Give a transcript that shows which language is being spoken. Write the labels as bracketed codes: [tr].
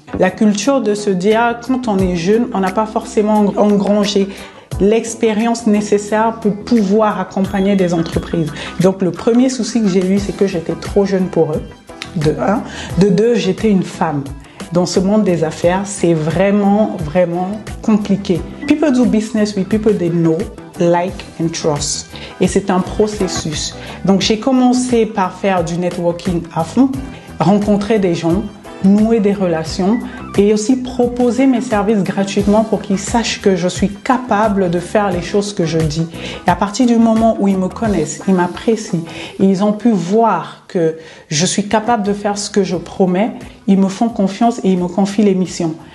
[fr] La culture de se dire, quand on est jeune, on n'a pas forcément engrangé l'expérience nécessaire pour pouvoir accompagner des entreprises. Donc le premier souci que j'ai eu, c'est que j'étais trop jeune pour eux, de un. De deux, j'étais une femme. Dans ce monde des affaires, c'est vraiment, vraiment compliqué. [en] People do business with people they know, like and trust. [fr] Et c'est un processus. Donc j'ai commencé par faire du networking à fond, rencontrer des gens, nouer des relations et aussi proposer mes services gratuitement pour qu'ils sachent que je suis capable de faire les choses que je dis. Et à partir du moment où ils me connaissent, ils m'apprécient et ils ont pu voir que je suis capable de faire ce que je promets, ils me font confiance et ils me confient les missions.